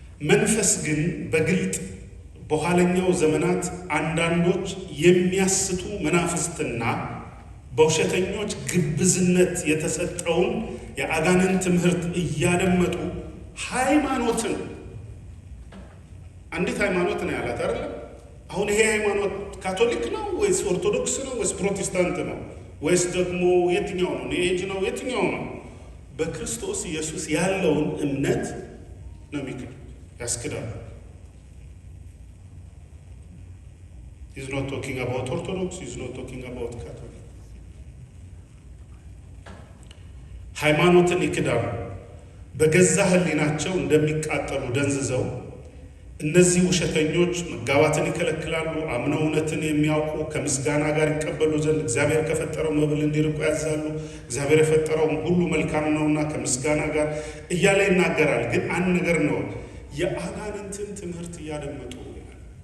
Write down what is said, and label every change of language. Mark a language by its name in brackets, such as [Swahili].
[Amharic] መንፈስ ግን በግልጥ በኋለኛው ዘመናት አንዳንዶች የሚያስቱ መናፍስትና በውሸተኞች ግብዝነት የተሰጠውን የአጋንንት ትምህርት እያደመጡ ሃይማኖትን አንዲት ሃይማኖት ነው ያላት አይደል? አሁን ይሄ ሃይማኖት ካቶሊክ ነው ወይስ ኦርቶዶክስ ነው ወይስ ፕሮቴስታንት ነው ወይስ ደግሞ የትኛው ነው? ኤጅ ነው የትኛው ነው? በክርስቶስ ኢየሱስ ያለውን እምነት ነው የሚክዱት፣ ያስክዳሉ። [English] He's not talking about Orthodox, he's not talking about Catholic. [Amharic] ሃይማኖትን ይክዳሉ። በገዛ ሕሊናቸው እንደሚቃጠሉ ደንዝዘው እነዚህ ውሸተኞች መጋባትን ይከለክላሉ። አምነው እውነትን የሚያውቁ ከምስጋና ጋር ይቀበሉ ዘንድ እግዚአብሔር ከፈጠረው መብል እንዲርቁ ያዛሉ። እግዚአብሔር የፈጠረውም ሁሉ መልካም ነውና ከምስጋና ጋር እያለ ይናገራል። ግን አንድ ነገር ነው፣ የአጋንንትን ትምህርት እያደመጡ ይላል።